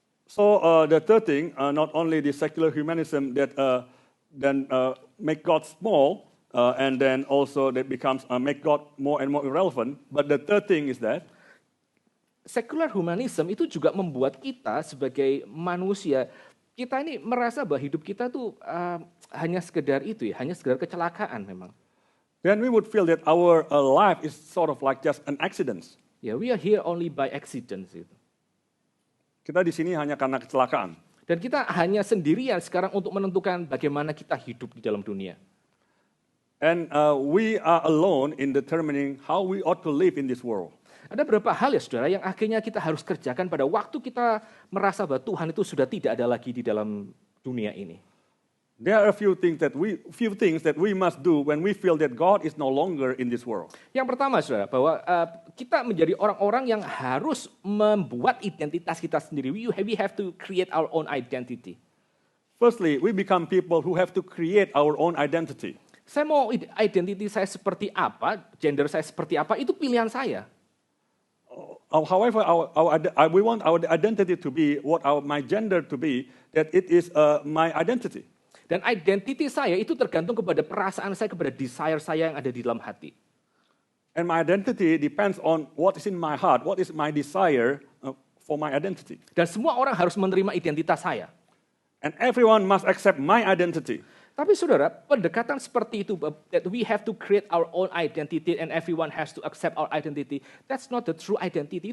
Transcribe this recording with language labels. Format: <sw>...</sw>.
<en>so the third thing, not only the secular humanism that then make God small, and then also that becomes make God more and more irrelevant, but the third thing is that</en> <id>secular humanism itu juga membuat kita sebagai manusia, kita ini merasa bahwa hidup kita tuh hanya sekedar hanya sekedar kecelakaan memang.</id> <en>Then we would feel that our life is sort of like just an accident. We are here only by accident.</en> <id>Kita di sini hanya karena kecelakaan. Dan kita hanya sendirian sekarang untuk menentukan bagaimana kita hidup di dalam dunia.</id> <en>And we are alone in determining how we ought to live in this world.</en> <id>Ada beberapa hal saudara yang akhirnya kita harus kerjakan pada waktu kita merasa bahwa Tuhan itu sudah tidak ada lagi di dalam dunia ini.</id> <en>There are a few things that we must do when we feel that God is no longer in this world.</en> <id>Yang pertama saudara, bahwa kita menjadi orang-orang yang harus membuat identitas kita sendiri.</id> <en>We have to create our own identity. Firstly, we become people who have to create our own identity.</en> <id>Saya mau identity saya seperti apa, gender saya seperti apa, itu pilihan saya.</id> <en>However, we want our identity to be my gender to be, that it is my identity.</en> <id>Dan identity saya itu tergantung kepada perasaan saya, kepada desire saya yang ada di dalam hati.</id> <en>And my identity depends on what is in my heart, what is my desire for my identity.</en> <id>Dan semua orang harus menerima identitas saya.</id> <en>And everyone must accept my identity.</en> <id>Tapi saudara, pendekatan seperti itu,</id> <en>that we have to create our own identity and everyone has to accept our identity, that's not the true identity.</en>